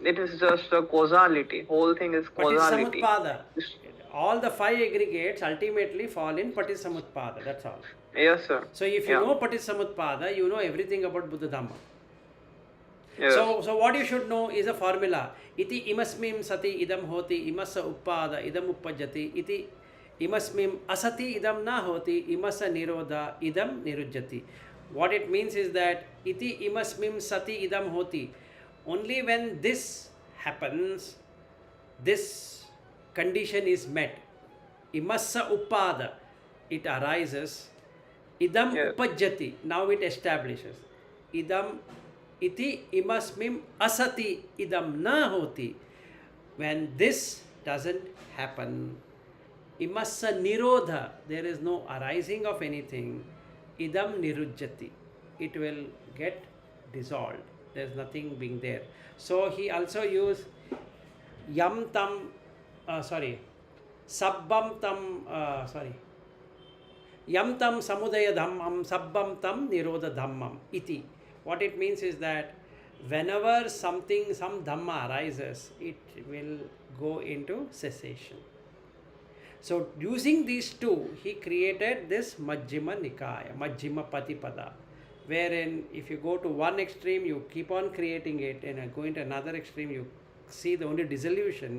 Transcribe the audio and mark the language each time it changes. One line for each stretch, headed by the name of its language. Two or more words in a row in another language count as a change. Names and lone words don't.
English: It is just a causality. Whole thing is causality. Patisamutpada. All the 5 aggregates ultimately fall in Patisamutpada. That's all. Yes, sir. So if you know Patisamutpada, you know everything about Buddha Dhamma. Yes. So what you should know is a formula.
Pali: Iti imasmim sati idam hoti imasa uppada idam uppajati. Iti imasmim asati idam na hoti imasa nirodha idam nirujjati.
English: What it means is that
Pali: iti imasmim sati idam hoti.
English: Only when this happens, this condition is met.
Pali: Imasa uppada,
English: it arises.
Pali: Idam uppajjati,
English: now it establishes.
Pali: Idam iti imasmim asati idam na hoti.
English: When this doesn't happen,
Pali: imassa nirodha,
English: there is no arising of anything.
Pali: Idam nirujjati,
English: it will get dissolved. There is nothing being there. So he also used
Pali: yam tam, sabbam tam, yam tam samudaya dhammam sabbam tam nirodha dhammam iti.
English: What it means is that whenever some dhamma arises, it will go into cessation. So using these two, he created this Majjhima Nikaya, Majjhima Patipada, wherein if you go to one extreme, you keep on creating it, and go into another extreme, you see the only dissolution.